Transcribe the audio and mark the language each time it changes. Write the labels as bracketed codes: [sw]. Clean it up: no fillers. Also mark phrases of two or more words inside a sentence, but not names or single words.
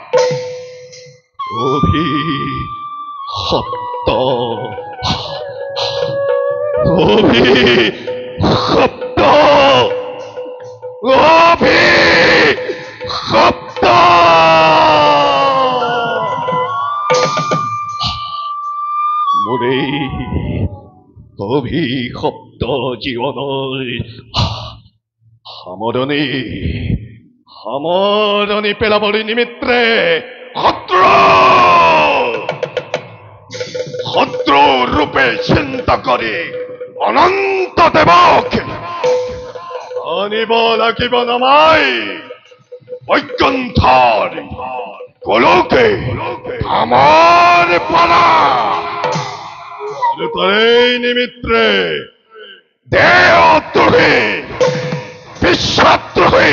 [as] অভিশপ্ত অভিশপ্ত অভিশপ্ত মোরে অভিশপ্ত জীৱনৰ সামৰণি পেলাবলৈ নিমিত্তে শত্রু রূপে চিন্তা করে অনন্ত দেবক আনিব লাগিব নামাই বৈকুণ্ঠর গোলকে আমার পালা আৰু তাৰেই নিমিত্তে দেহদ্রোহী বিশ্বাদ্রোহী